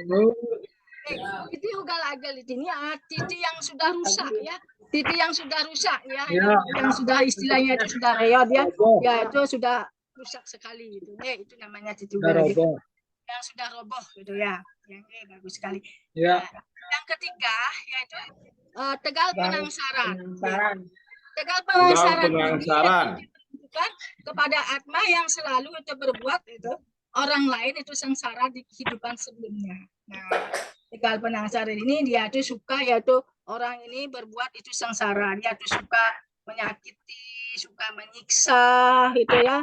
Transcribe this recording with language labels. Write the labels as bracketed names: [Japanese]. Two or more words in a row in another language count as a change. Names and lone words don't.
[Indonesian] Titik ugal agil di sini titik yang sudah rusak ya, titik yang sudah rusak ya, yang sudah istilahnya itu sudah reot ya, ya itu sudah rusak sekali itu, itu namanya titik ugal agil yang sudah roboh gitu ya, bagus sekali. Ya. Yang ketiga yaitu tegal penangsaran. Tegal penangsaran bukan kepada atma yang selalu itu berbuat itu orang lain itu sengsara di kehidupan sebelumnya. Nah, tegal penangsaran ini dia tuh suka yaitu orang ini berbuat itu sengsara, dia tuh suka menyakiti, suka menyiksa gitu ya.